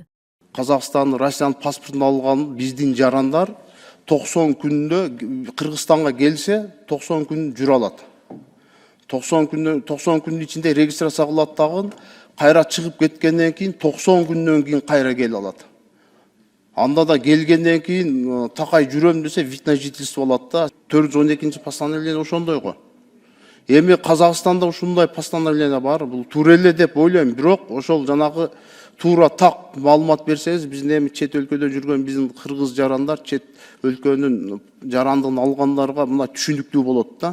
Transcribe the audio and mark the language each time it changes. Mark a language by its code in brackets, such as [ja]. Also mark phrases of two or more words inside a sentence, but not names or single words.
[ky] Казакстан, Россиянын паспортун алган биздин жарандар 90 күндө Кыргызстанга келсе 90 күн жүрө алат. 90 күндүн ичинде регистрация кылат дагы, кайра чыгып кеткенден кийин 90 күндөн кийин кайра келе алат. Анда да келгенден кийин такай жүрөм десе [ru] вид на жительство [ky] алат да. 412 постановление ошондой го. Эми Казакстанда ушундай постановление бар. Бул туура эле деп ойлойм, бирок ошол жанагы туура так маалымат берсеңиз, биздин эми чет өлкөдө жүргөн биздин кыргыз жарандар чет өлкөнүн жарандыгын алгандарга мына түшүнүктүү болот да.